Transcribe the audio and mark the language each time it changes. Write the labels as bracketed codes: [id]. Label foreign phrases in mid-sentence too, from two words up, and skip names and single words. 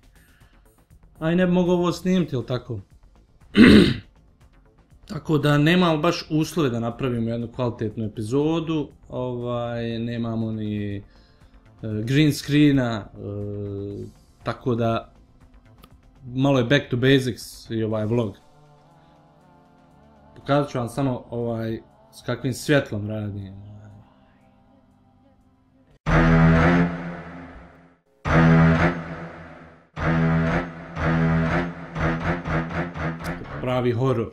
[hr] A i ne bi mogao ovo snimiti, ili tako? Tako da nemamo baš uslove da napravimo jednu kvalitetnu epizodu, nemamo ni [en] green screena, [hr] tako da malo je [en] back to basics [hr] i ovaj vlog. Pokazat ću vam samo s kakvim svjetlom radim. Pravi horor.